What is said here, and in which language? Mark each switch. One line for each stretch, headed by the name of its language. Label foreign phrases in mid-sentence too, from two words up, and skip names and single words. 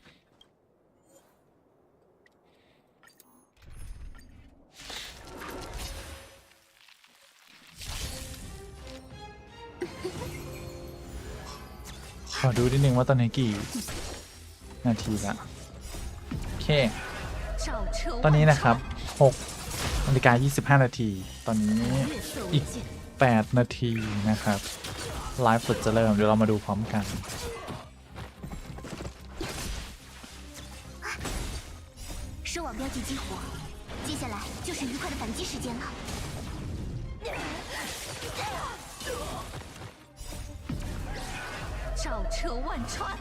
Thai: ขอดูนิดนึงว่าตอนนี้กี่นาทีละโอเค ตอนนี้นะครับ6 นาฬิกา 25 นาที ตอนนี้อีก 8 นาทีนะครับ ไลฟ์สดจะเริ่ม เดี๋ยวเรามาดูพร้อมกัน
Chinese: 收网标记激活，接下来就是愉快的反击时间了。照彻万川。